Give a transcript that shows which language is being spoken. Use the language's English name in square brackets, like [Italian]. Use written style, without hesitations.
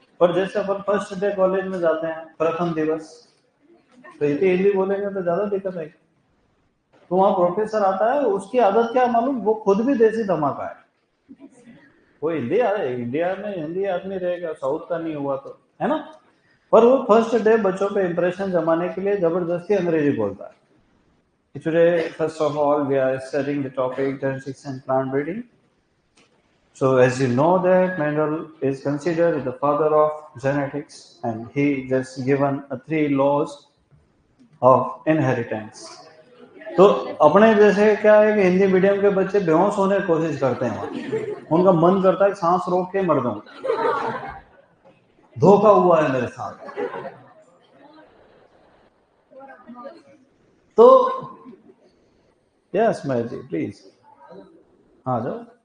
[Hindi] पर जैसे अपन first day college में जाते हैं, प्रथम दिवस, तो इतनी हिंदी बोलेंगे तो ज्यादा दिक्कत आएगी। तो वहाँ प्रोफेसर आता है, उसकी आदत क्या मालूम, वो खुद भी देसी धमाका है। वो इंडिया में हिंदी आदमी रहेगा, साउथ का नहीं हुआ तो, है ना। पर वो फर्स्ट डे बच्चों पे इंप्रेशन जमाने के लिए जबरदस्ती अंग्रेजी बोलता है। [English] Today, first of all, we are studying the topic genetics and plant breeding. So, as you know that Mendel is considered the father of genetics, and he just given 3 laws of inheritance. [Hindi] तो अपने जैसे क्या है कि Hindi medium के बच्चे बेहोश होने की कोशिश करते हैं, उनका मन करता है सांस रोक के मर जाऊं। धोखा हुआ है मेरे साथ। तो यस महेश जी प्लीज हाँ जाओ।